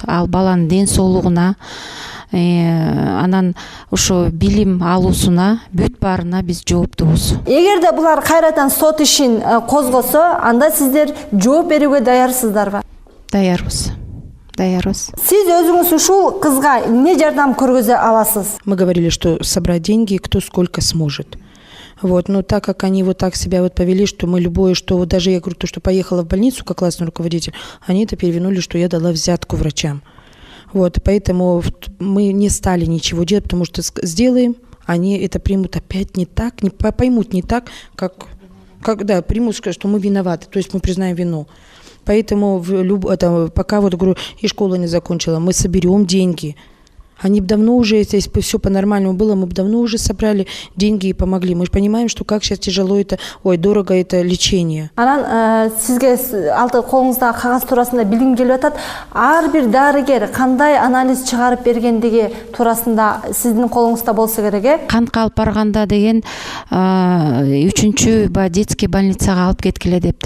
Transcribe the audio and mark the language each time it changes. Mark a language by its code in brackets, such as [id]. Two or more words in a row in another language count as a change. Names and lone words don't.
[ky] Ал баланын ден соолугуна, анан ошо билим алуусуна, бүт баарына биз жооптубуз. Эгерде булар кайрадан сот ишин козгосо, анда сиздер жооп берүүгө даярсыздарбы? Даярбыз. Сиз өзүңүз ушул кызга эмне жардам көргөзө аласыз? [ru] Мы говорили, что собрать деньги кто сколько сможет. Вот, но так как они вот так себя вот повели, что мы любое, что вот даже я говорю, то, что поехала в больницу как классный руководитель, они это перевинули, что я дала взятку врачам. Вот, поэтому мы не стали ничего делать, потому что сделаем, они это примут опять не так, не поймут не так, как да, примут, что мы виноваты, то есть мы признаем вину. Поэтому пока вот, говорю, и школа не закончила, мы соберем деньги. Они бы давно уже, если бы все по-нормальному было, мы бы давно уже собрали деньги и помогли. Мы же понимаем, что как сейчас тяжело это, дорого это лечение. [ky] Анан сизге алты колуңуздагы кагаз туурасында билгим келип атат. Ар бир дарыгер кандай анализ чыгарып бергендиги туурасында сиздин колуңузда болсо керек, Кантка алып барганда деген 3-чү детский больницага алып кеткиле дептир.